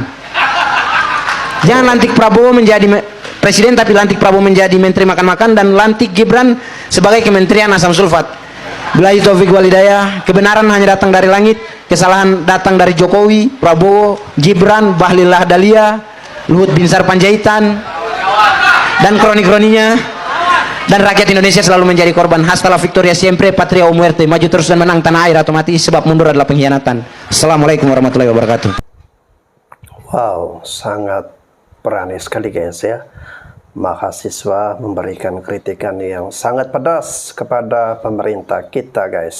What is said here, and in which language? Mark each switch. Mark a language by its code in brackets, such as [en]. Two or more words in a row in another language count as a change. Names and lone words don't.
[id] Jangan lantik Prabowo menjadi presiden, tapi lantik Prabowo menjadi menteri makan-makan, dan lantik Gibran sebagai kementerian asam sulfat. [ar] بالله التوفيق والهداية. [id] Kebenaran hanya datang dari langit, kesalahan datang dari Jokowi, Prabowo, Gibran, Bahlil Lahadalia, Luhut Binsar Panjaitan, dan kroni-kroninya. Dan rakyat Indonesia selalu menjadi korban. [es] Hasta la victoria siempre, patria o muerte. [id] Maju terus dan menang tanah air atau mati, sebab mundur adalah pengkhianatan. [ar] السلام عليكم ورحمة الله وبركاته. [id] Wow, sangat berani sekali guys ya. Mahasiswa memberikan kritikan yang sangat pedas kepada pemerintah kita guys.